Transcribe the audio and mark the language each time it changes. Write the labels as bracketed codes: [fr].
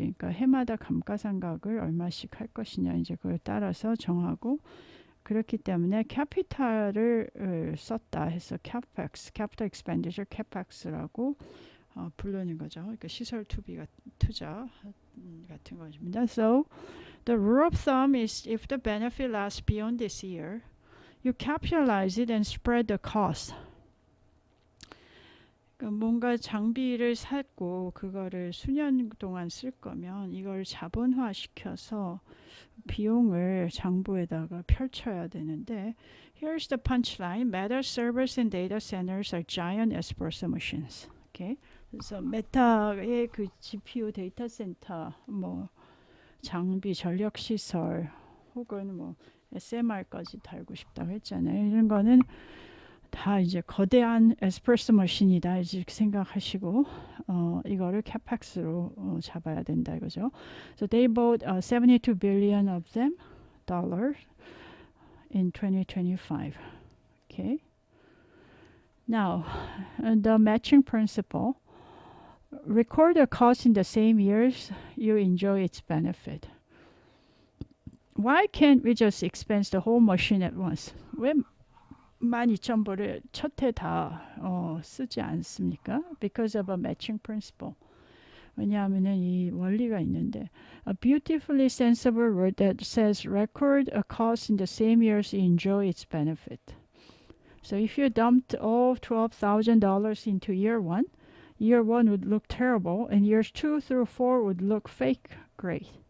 [ko] 그러니까 해마다 감가상각을 얼마씩 할 것이냐 이제 그걸 따라서 정하고 그렇기 때문에 캐피탈을 썼다 해서 CapEx, Capital Expenditure CapEx라고 부르는 거죠. 그러니까 시설 투자 같은 것입니다. [en] So the rule of thumb is if the benefit lasts beyond this year, you capitalize it and spread the cost. [ko] 그러니까 뭔가 장비를 샀고 그거를 수년 동안 쓸 거면 이걸 자본화 시켜서 비용을 장부에다가 펼쳐야 되는데 [en] here's the punchline. Meta servers and data centers are giant espresso machines. Okay? [ko] 그래서 메타의 그 GPU 데이터 센터 뭐 장비 전력 시설 혹은 뭐 SMR까지 달고 싶다고 했잖아요. 이런 거는 다 이제 거대한 에스프레소 머신이다 이렇게 생각하시고 이거를 CapEx로 잡아야 된다 이거죠. [en] So they bought 72 billion of them dollars in 2025. Okay. Now, the matching principle. Record the cost in the same years you enjoy its benefit. Why can't we just expense the whole machine at once? [ko] 왜 12,000불을 첫 해 다 쓰지 않습니까? [en] Because of a matching principle. [ko] 왜냐하면 이 원리가 있는데 [en] a beautifully sensible word that says record a cost in the same years you enjoy its benefit. So if you dumped all $12,000 into year one would look terrible and years 2 through 4 would look fake great.